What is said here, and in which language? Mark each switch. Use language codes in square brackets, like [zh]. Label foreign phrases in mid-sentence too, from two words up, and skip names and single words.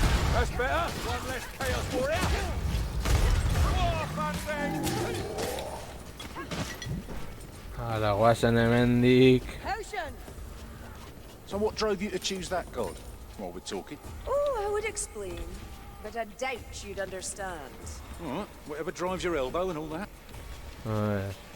[en] That's better. One less chaos warrior. More fun thing. [eu] Hala, guazen hemendik. [en] Potion! So what drove you to choose that god? While we're talking. Oh, I would explain, but I doubt you'd understand. All right, whatever drives your elbow and all that. [es] A ver.